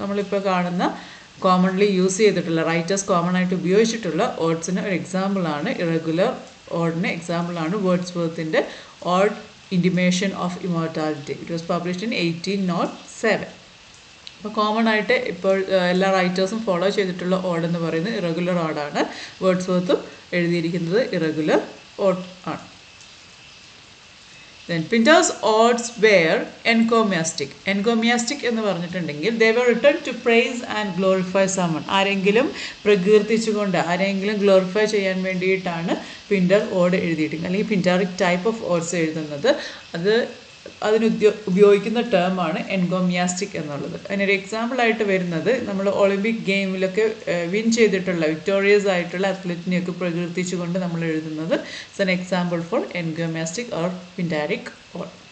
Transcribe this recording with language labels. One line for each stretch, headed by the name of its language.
Malayalam: നമ്മളിപ്പോൾ കാണുന്ന commonly use ചെയ്തിട്ടുള്ള റൈറ്റേഴ്സ് കോമൺ ആയിട്ട് ഉപയോഗിച്ചിട്ടുള്ള ഓഡ്സിന് ഒരു എക്സാമ്പിളാണ് ഇറഗുലർ ഓഡിന് എക്സാമ്പിളാണ് വേർഡ്സ്വർത്തിൻ്റെ odd intimation of immortality.
English: It was published in 1807.
Malayalam: അപ്പോൾ കോമൺ ആയിട്ട് ഇപ്പോൾ എല്ലാ റൈറ്റേഴ്സും ഫോളോ ചെയ്തിട്ടുള്ള ഓഡ് എന്ന് പറയുന്നത് ഇറഗുലർ ഓഡാണ്. വേർഡ്സ്വർത്തും എഴുതിയിരിക്കുന്നത് ഇറഗുലർ ഓഡ് ആണ്.
English: Then Pindar's odes were encomiastic. Encomiastic
Malayalam: എന്ന് പറഞ്ഞിട്ടുണ്ടെങ്കിൽ
English: they were written to praise and glorify someone.
Malayalam: ആരെങ്കിലും പ്രകീർത്തിച്ചുകൊണ്ട് ആരെങ്കിലും ഗ്ലോറിഫൈ ചെയ്യാൻ വേണ്ടിയിട്ടാണ് പിൻഡർ ഓഡ് എഴുതിയിട്ടുണ്ട് അല്ലെങ്കിൽ പിൻഡാറിക് ടൈപ്പ് ഓഫ് ഓഡ്സ് എഴുതുന്നത്. അതിന് ഉപയോഗിക്കുന്ന ടേമാണ് എൻകോമിയാസ്റ്റിക് എന്നുള്ളത്. അതിനൊരു എക്സാമ്പിളായിട്ട് വരുന്നത് നമ്മൾ ഒളിമ്പിക് ഗെയിമിലൊക്കെ വിൻ ചെയ്തിട്ടുള്ള വിക്ടോറിയസ് ആയിട്ടുള്ള അത്ലറ്റിനെയൊക്കെ പ്രകീർത്തിച്ചുകൊണ്ട് നമ്മൾ എഴുതുന്നത്
English: It's an example for encomiastic or Pindaric ode.